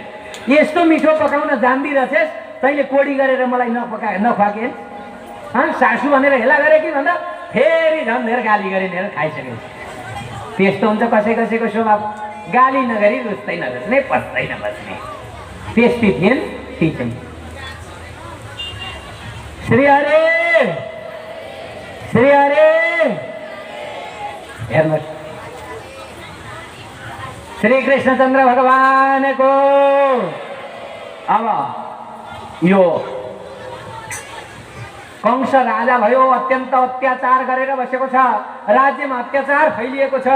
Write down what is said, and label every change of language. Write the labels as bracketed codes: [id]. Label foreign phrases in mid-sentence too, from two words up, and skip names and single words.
[ne] यस्तो मिठो पकाउन जान्दी रहेछस्, तैँले कोडी गरेर मलाई नखुवाके। सासू भनेर हेला गरे कि भन्दा फेरि झन् धेरै गाली गरे हेर खाइसकेपछि। त्यस्तो हुन्छ कसै कसैको स्वभाव, गाली नगरी रुच्दै नरुच्ने, पस्दै नबस्ने। त्यस्तै थिएन ती चाहिँ। श्री हरे श्री हरे। हेर्नुहोस्, श्री कृष्णचन्द्र भगवानको अब यो कंस राजा भयो, अत्यन्त अत्याचार गरेर बसेको छ, राज्यमा अत्याचार फैलिएको छ।